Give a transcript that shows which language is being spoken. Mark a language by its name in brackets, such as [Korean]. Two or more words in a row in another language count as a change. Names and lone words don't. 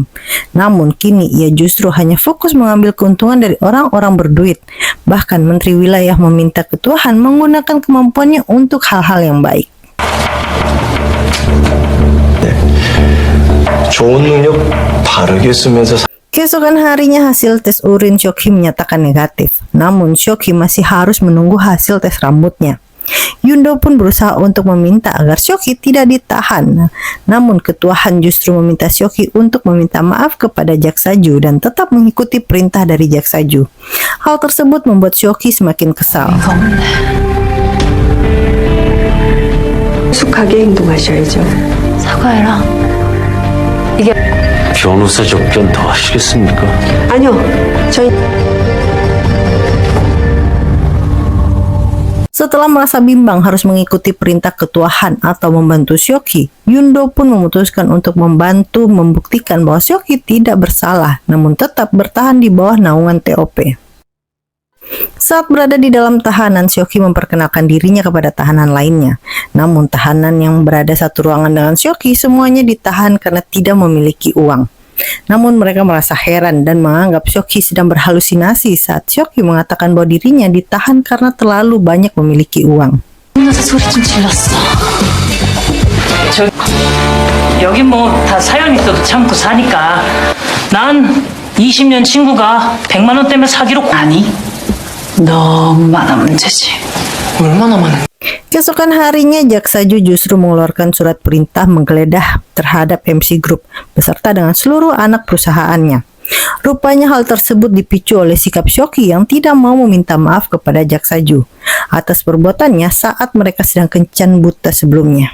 [Indonesian] Namun kini ia justru hanya fokus mengambil keuntungan dari orang-orang berduit. Bahkan Menteri Wilayah meminta Ketua Han menggunakan kemampuannya untuk hal-hal yang baik. [Korean] 좋은 능력 바르게 쓰면서 [Indonesian] Keesokan harinya hasil tes urin Seok Hee menyatakan negatif. Namun Seok Hee masih harus menunggu hasil tes rambutnya. Yundo pun berusaha untuk meminta agar Seok Hee tidak ditahan. Namun Ketua Han justru meminta Seok Hee untuk meminta maaf kepada Jaksaju dan tetap mengikuti perintah dari Jaksaju. Hal tersebut membuat Seok Hee semakin kesal. [Korean] 숙하게 행동하셔야죠. 사과해라. 변호사 접견 더 하시겠습니까? 아니요, 저희 [Indonesian] Setelah merasa bimbang harus mengikuti perintah Ketua Han atau membantu Seok Hee, Yundo pun memutuskan untuk membantu membuktikan bahwa Seok Hee tidak bersalah, namun tetap bertahan di bawah naungan TOP. Saat berada di dalam tahanan, Seok Hee memperkenalkan dirinya kepada tahanan lainnya. Namun tahanan yang berada satu ruangan dengan Seok Hee semuanya ditahan karena tidak memiliki uang. Namun mereka merasa heran dan menganggap Seok Hee sedang berhalusinasi saat Seok Hee mengatakan bahwa dirinya ditahan karena terlalu banyak memiliki uang. [Korean] 혼자서 소리 좀 질렀어. 여긴 뭐 다 사연 있어도 참고 사니까 난 20년 친구가 100만 원 때문에 사기로 아니 너무 많아 문제지. 얼마나 많은 [Indonesian] Keesokan harinya, Jaksaju justru mengeluarkan surat perintah menggeledah terhadap MC Group beserta dengan seluruh anak perusahaannya. Rupanya hal tersebut dipicu oleh sikap Seok Hee yang tidak mau meminta maaf kepada Jaksaju atas perbuatannya saat mereka sedang kencan buta sebelumnya.